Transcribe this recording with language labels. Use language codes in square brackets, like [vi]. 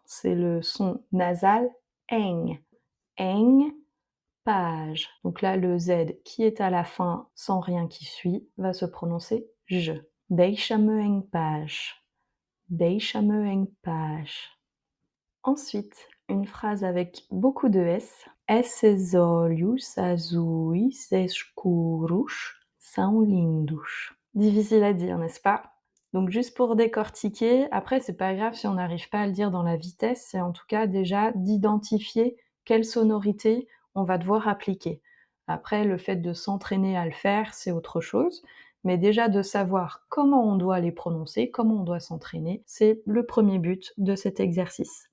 [fr] C'est le son nasal eng. Eng, page. Donc là, le Z qui est à la fin sans rien qui suit va se prononcer je. [pt] Deixa-me em paz. Deixa-me em paz. [fr] Ensuite, une phrase avec beaucoup de S. [pt] Esses olhos azuis escuros são lindos. [fr] Difficile à dire, n'est-ce pas? Donc juste pour décortiquer, après c'est pas grave si on n'arrive pas à le dire dans la vitesse, c'est en tout cas déjà d'identifier quelle sonorité on va devoir appliquer. Après, le fait de s'entraîner à le faire, c'est autre chose. Mais déjà de savoir comment on doit les prononcer, comment on doit s'entraîner, c'est le premier but de cet exercice.